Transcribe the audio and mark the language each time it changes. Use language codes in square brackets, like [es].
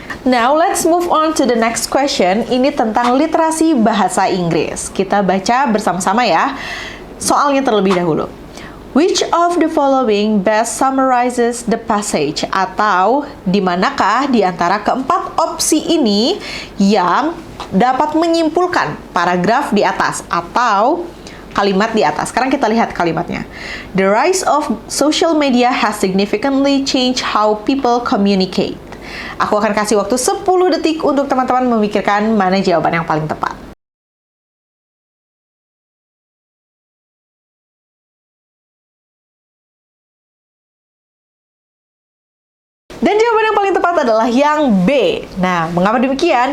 [en] Now, let's move on to the next question. [id] Ini tentang literasi bahasa Inggris. Kita baca bersama-sama ya. Soalnya terlebih dahulu. [en] Which of the following best summarizes the passage? [id] Atau, di manakah di antara keempat opsi ini yang dapat menyimpulkan paragraf di atas atau kalimat di atas. Sekarang kita lihat kalimatnya. [en] The rise of social media has significantly changed how people communicate. [id] Aku akan kasih waktu 10 detik untuk teman-teman memikirkan mana jawaban yang paling tepat. Dan jawaban yang paling tepat adalah yang B. Nah, mengapa demikian?